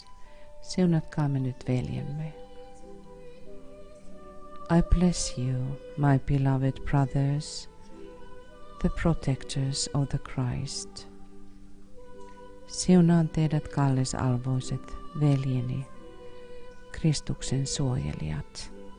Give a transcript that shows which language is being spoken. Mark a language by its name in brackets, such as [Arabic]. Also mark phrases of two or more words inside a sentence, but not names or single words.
[Finnish] Siunatkaamme nyt veljemme. [English] I bless you, my beloved brothers, the protectors of the Christ. [Finnish] Siunaan teidät, kallisarvoiset veljeni, Kristuksen suojelijat.